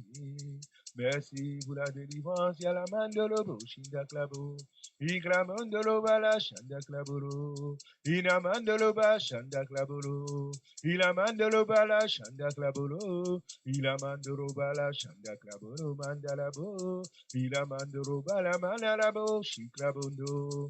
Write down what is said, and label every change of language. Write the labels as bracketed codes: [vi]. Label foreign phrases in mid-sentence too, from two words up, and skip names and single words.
[fr] Merci pour la délivrance, y'a la man de l'obo, shinda klabo. Iklamon de l'oba la shanda klabolo. Inaman de l'oba shanda klabolo. Ilaman de l'oba la shanda klabolo. Ilaman de l'oba la shanda klabolo mandalabo. Ilaman de l'oba la manalabo, shiklabondo.